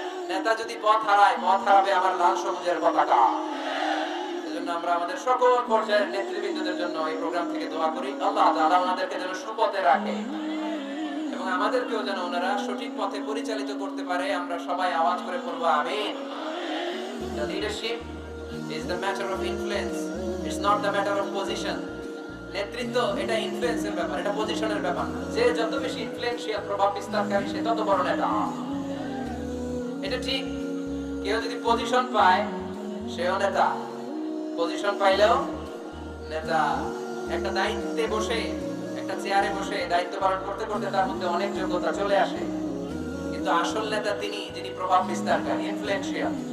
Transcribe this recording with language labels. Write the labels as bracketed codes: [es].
[bn] নেতা যদি পথ হারায়, পথ হারাবে আমার লাল সবুজের পতাকা। এজন্য আমরা আমাদের সকল পর্যায়ের নেতৃবৃন্দদের জন্য এই প্রোগ্রাম থেকে দোয়া করি, আল্লাহ তাআলা ওনাদেরকে যেন সুপথে রাখে এবং আমাদেরকেও যেন ওনারা সঠিক পথে পরিচালিত করতে পারে। আমরা সবাই আওয়াজ করে পড়বো আমিন। [en] The leadership is the matter of influence. It's not the matter of position. [bn] নেতৃত্ব এটা ইনফ্লুয়েন্সের ব্যাপার, এটা পজিশনের ব্যাপার না। যে যত বেশি ইনফ্লুয়েন্সিয়াল, প্রভাব বিস্তারকারী, সে তত বড় নেতা। এটা ঠিক। কেউ যদি পজিশন পায় সেও নেতা, পজিশন পাইলেও নেতা। একটা দায়িত্বে বসে, একটা চেয়ারে বসে দায়িত্ব পালন করতে করতে তার মধ্যে অনেক যোগ্যতা চলে আসে, কিন্তু আসল নেতা তিনি যিনি প্রভাব বিস্তারকারী, ইনফ্লুয়েন্সিয়াল।